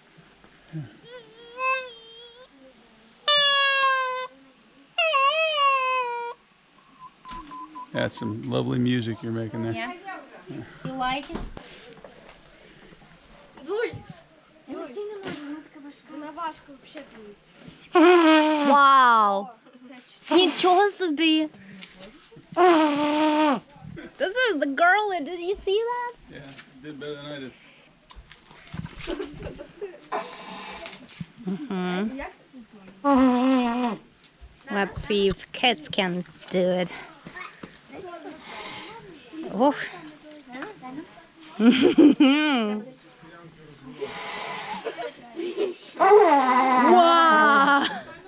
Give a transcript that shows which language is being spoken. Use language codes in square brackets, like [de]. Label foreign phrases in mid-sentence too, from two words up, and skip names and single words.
[en] That's some lovely music you're making there. Yeah? You like it? [uk] Вона важко вщеплюється. Вау! Нічого собі! [en] This is the girl, did you see that? Yeah, you did better than I did. Let's see if kids can do it. Oh. Wow!